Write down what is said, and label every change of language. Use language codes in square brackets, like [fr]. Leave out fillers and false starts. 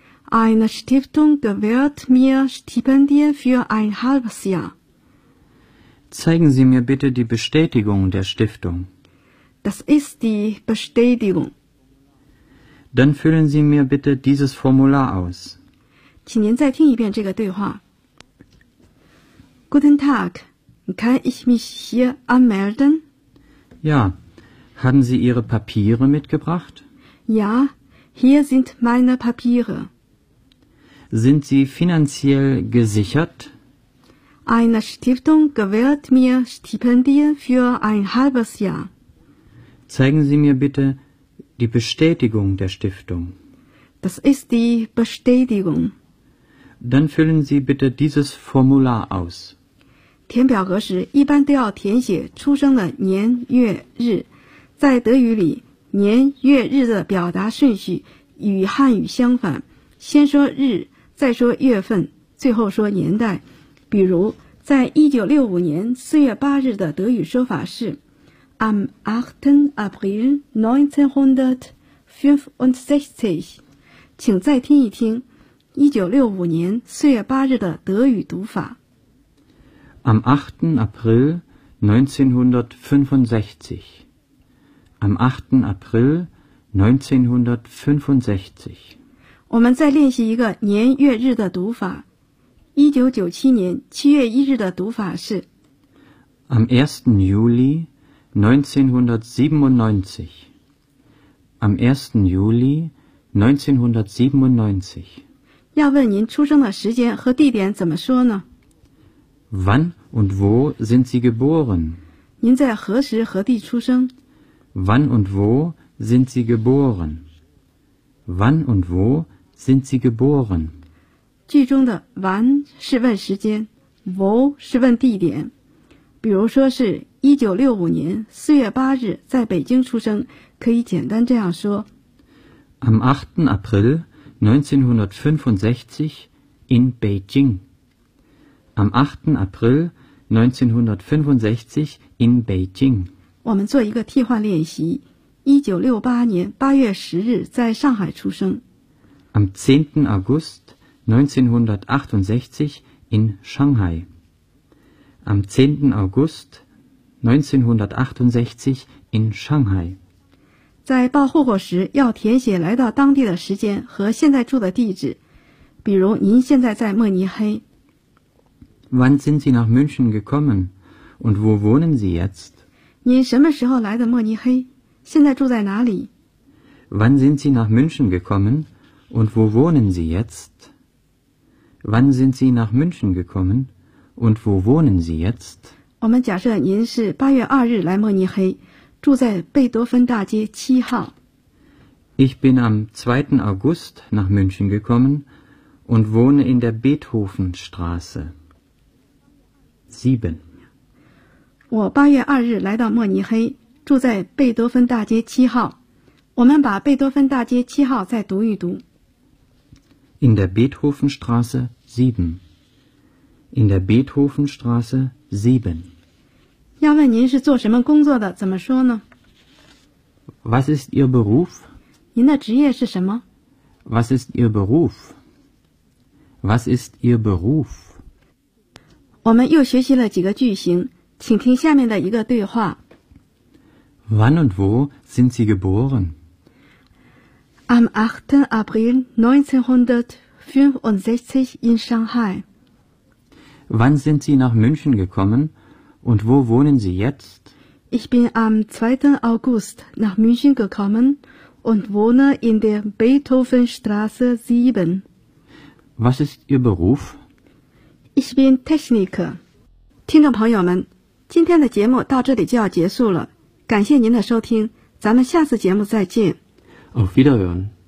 [de] Eine Stiftung gewährt mir Stipendien für ein halbes Jahr. Zeigen Sie mir bitte die Bestätigung der Stiftung. Das ist die Bestätigung. Dann füllen Sie mir bitte dieses Formular aus. [zh] 请您再听一遍这个对话。 [de] Guten Tag, kann ich mich hier anmelden? Ja, haben Sie Ihre Papiere mitgebracht? Ja, hier sind meine Papiere. Sind Sie finanziell gesichert? Eine Stiftung gewährt mir Stipendien für ein halbes Jahr. Zeigen Sie mir bitte die Bestätigung der Stiftung. Das ist die Bestätigung. Dann füllen Sie bitte dieses Formular aus. [zh] 填表格时一般都要填写出生的年月日。在德语里，年月日的表达顺序与汉语相反，先说日，再说月份，最后说年代。比如，在1965年4月8日的德语说法是 [de] Am 8. April 1965， [zh] 请再听一听1965年4月8日的德语读法。 [de] Am 8. April 1965。 Am 8. April 1965。 [zh] 我们再练习一个年月日的读法。 1997年7月1日的读法是 [de] Am 1. Juli 19951997 Am 1. Juli 1997 [zh] 要问您出生的时间和地点怎么说呢 [de] Wann und wo sind Sie geboren? [zh] 您在何时何地出生 [de] Wann und wo sind Sie geboren? Wann und wo sind Sie geboren? [zh] 句中的 wann 是问时间 wo 是问地点比如说是1965年4月8日在北京出生可以简单这样说 [de] Am 8. April 1965 in Beijing Am 8. April 1965 in Beijing [zh] 我们做一个替换练习1968年8月10日在上海出生 [de] am 10. August 1968 in Shanghai. Am 10. August 1968 in Shanghai. [zh] 在报户口时要填写来到当地的时间和现在住的地址，比如您现在在慕尼黑。 [de] Wann sind Sie nach München gekommen und wo wohnen Sie jetzt? [zh] 您什么时候来的慕尼黑？现在住在哪里？ [de] Wann sind Sie nach München gekommen und wo wohnen Sie jetzt? Wann sind Sie nach München gekommen und wo wohnen Sie jetzt? [zh] 我们假设您是八月二日来慕尼黑，住在贝多芬大街七号。 [de] Ich bin am 2. August nach München gekommen und wohne in der Beethovenstraße. 7. [zh] 我八月二日来到慕尼黑，住在贝多芬大街七号。我们把贝多芬大街七号再读一读。 [de] In der Beethovenstraße 7. In der Beethovenstraße 7. [zh] 要问您是做什么工作的，怎么说呢？ [de] Was ist Ihr Beruf? [zh] 您的职业是什么？ [de] Was ist Ihr Beruf? Was ist Ihr Beruf? [zh] 我们又学习了几个句型，请听下面的一个对话。 [de] Wann und wo sind Sie geboren? Am 8. April 1965 in Shanghai. Wann sind Sie nach München gekommen und wo wohnen Sie jetzt? Ich bin am 2. August nach München gekommen und wohne in der Beethovenstraße 7. Was ist Ihr Beruf? Ich bin Techniker. [zh] 听众朋友们，今天的节目到这里就要结束了，感谢您的收听，咱们下次节目再见。 [de] Auf Wiederhören.